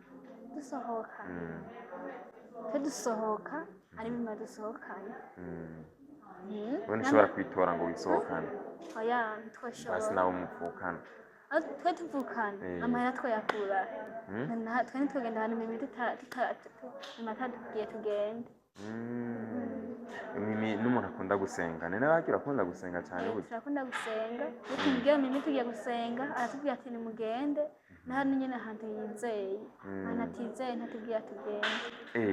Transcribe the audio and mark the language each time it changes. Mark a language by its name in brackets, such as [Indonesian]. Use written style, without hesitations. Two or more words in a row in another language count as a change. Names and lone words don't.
[Rundi] Dusohoka ari bimwe dusohokanye. Wowe ntushobora kwitora ngo wisohokane? Oya ntitwashobora. Basi nawe muvukana? Twe tuvukana amahera twayakura twe ntitugenda ahantu Mimi tugiye tugende. Mimi n'umuntu akunda gusenga ni nawe agira akunda gusenga cyane burya? Turakunda gusenga iyo tumubwiye Mimi tugiye gusenga aratubwira ati nimugende na hano nyine ahantu yizeye ahantu atizeye ntatubwira tugende.